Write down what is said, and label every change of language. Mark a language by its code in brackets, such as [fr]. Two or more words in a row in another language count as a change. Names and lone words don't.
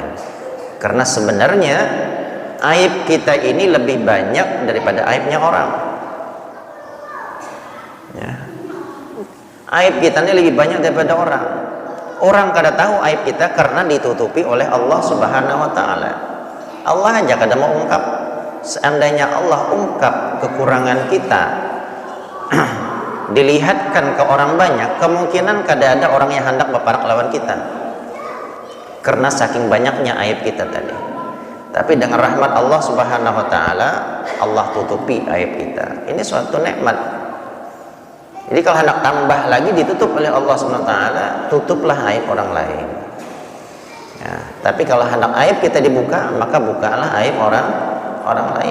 [bjn] Karena sebenarnya aib kita ini lebih banyak daripada aibnya orang, ya. Aib kita ini lebih banyak daripada orang. Orang kada tahu aib kita karena ditutupi oleh Allah [ar] Subhanahu wa ta'ala. [bjn] Allah aja kada mau ungkap. Seandainya Allah ungkap kekurangan kita, dilihatkan ke orang banyak, kemungkinan kada ada orang yang hendak berparak lawan kita, karena saking banyaknya aib kita tadi. Tapi dengan rahmat Allah [ar] Subhanahu wa ta'ala, [bjn] Allah tutupi aib kita. Ini suatu nikmat. Jadi kalau hendak tambah lagi ditutup oleh Allah SWT, tutuplah aib orang lain. Ya, tapi kalau hendak aib kita dibuka, maka bukalah aib orang lain.